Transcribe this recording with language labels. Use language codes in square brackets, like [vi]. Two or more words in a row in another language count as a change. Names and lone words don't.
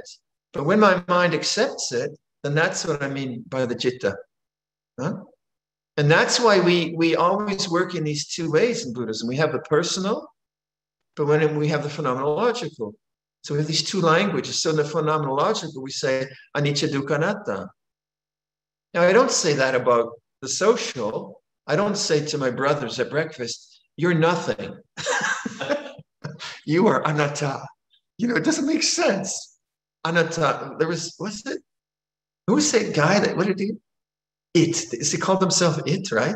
[en] But when my mind accepts it, then that's what I mean by the Citta. Huh? And that's why we always work in these two ways in Buddhism. We have the personal, but when we have the phenomenological. So we have these two languages. So in the phenomenological, we say [pi] anicca dukkha anatta. [en] Now, I don't say that about the social. I don't say to my brothers at breakfast, you're nothing. You are anatta. You know, it doesn't make sense. Anatta. There was, what's it? Who was that guy that, what did he? He called himself it, right?